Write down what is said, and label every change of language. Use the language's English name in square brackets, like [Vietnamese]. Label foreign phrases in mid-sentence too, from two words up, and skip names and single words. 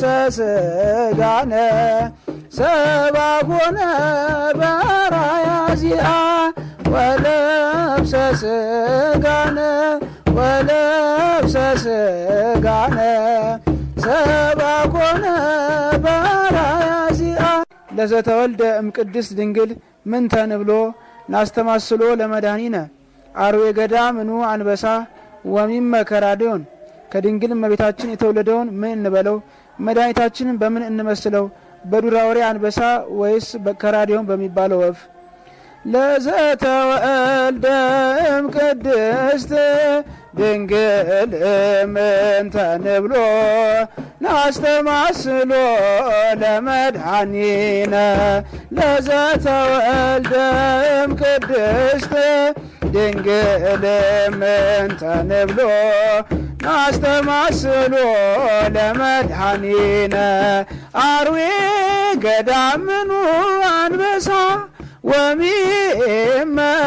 [Geez] ስጋነ ሰብአ ኮነ በአርአያ ዚአነ ወለብሰ ስጋነ ወለብሰ ስጋነ ሰብአ ኮነ በአርአያ ዚአነ ለዘተወልደ እምቅድስት ድንግል ምንተ ንብሎ ናስተማስሎ ለመድኃኒነ አርዌ ገዳምኑ አንበሳ ወሚመ ከራድዮን [Amharic] ከድንግል እመቤታችን የተወለደውን ምን እንበለው? መድኃኒታችንን በምን እንመስለው? በዱር አውሬ አንበሳ ወይስ ከራድዮን በሚባለው ወፍ? [Geez] ለዘተወልደ እምቅድስት ድንግል ምንተ ንብሎ ናስተማስሎ ለመድኃኒነ ለዘተወልደ እምቅድስት ድንግል ምንተ ንብሎ ናስተማስሎ ለመድኃኒነ አርዌ ገዳምኑ አንበሳ ወሚመ